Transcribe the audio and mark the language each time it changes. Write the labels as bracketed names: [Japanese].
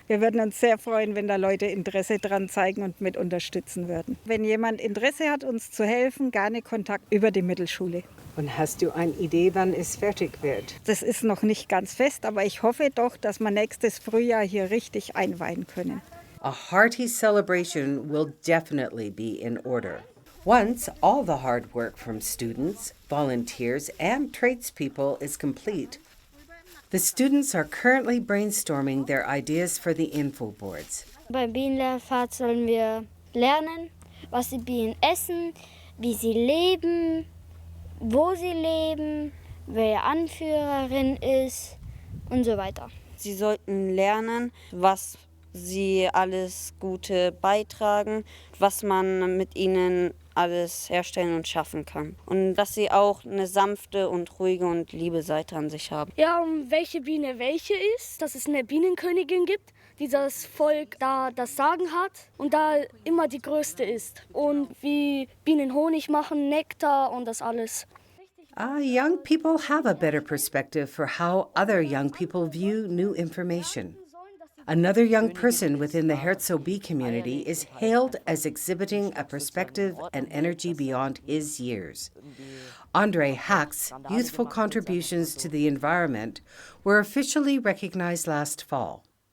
[German] Wir würden uns sehr freuen, wenn da Leute Interesse dran zeigen und mit unterstützen würden. Wenn jemand Interesse hat, uns zu helfen, gerne Kontakt über die Mittelschule. Und hast du eine Idee, wann es fertig wird? Das ist noch nicht ganz fest, aber ich hoffe doch, dass wir nächstes Frühjahr hier richtig einweihen können. [English] A hearty celebration will definitely be in order. Once all the hard work from students, volunteers, and tradespeople is complete, the students are currently brainstorming their ideas for the info boards. [German] Beim Bienenlehrpfad sollen wir lernen, was die Bienen essen, wie sie leben, wo sie leben, wer Anführerin ist und so weiter. Sie sollten lernen, was sie alles Gute beitragen, was man mit ihnen alles herstellen und schaffen kann. Und dass sie auch eine sanfte und ruhige und liebe Seite an sich haben. Ja, um welche Biene welche ist, dass es eine Bienenkönigin gibt, die das Volk da das Sagen hat und da immer die größte ist. Und wie Bienen Honig machen, Nektar und das alles. [English] Young people have a better perspective for how other young people view new information. Another young person within the Herzo bee community is hailed as exhibiting a perspective and energy beyond his years. Andre Hack's youthful contributions to the environment were officially recognized last fall.